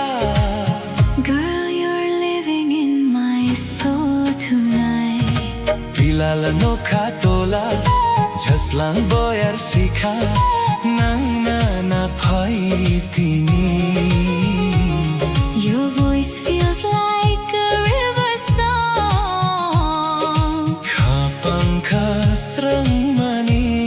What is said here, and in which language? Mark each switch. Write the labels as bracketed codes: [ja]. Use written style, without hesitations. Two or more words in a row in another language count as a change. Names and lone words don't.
[en] Girl, you're living in my soul tonight [trp] Pilal nokha tola Jaslang boyar shikha Nang na pai tini [en] Your voice feels like a river song [trp] Kapangka srang mani